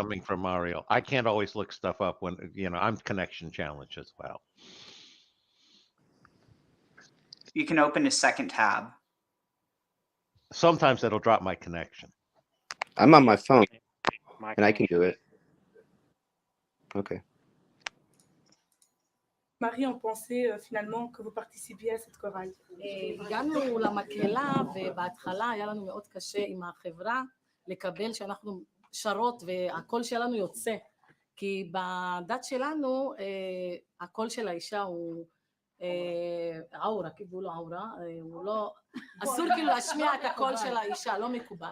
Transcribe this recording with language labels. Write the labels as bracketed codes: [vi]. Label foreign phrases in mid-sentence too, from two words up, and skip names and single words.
[en] coming from, Mario. I can't always look stuff up when, I'm connection challenged as well. You can open a second tab. Sometimes it'll drop my connection. I'm on my phone, My and I can do it. Okay. [fr] Marie ont pensé finalement que vous participiez à cette chorale? [he] הגענו למקהלה, ובהתחלה היה לנו מאוד קשה עם החברה לקבל שאנחנו שרות והקול שלנו יוצא, כי בדת שלנו הקול של האישה הוא עורה, כאילו לא עורה, הוא לא, אסור כאילו להשמיע את הקול של האישה, לא מקובל.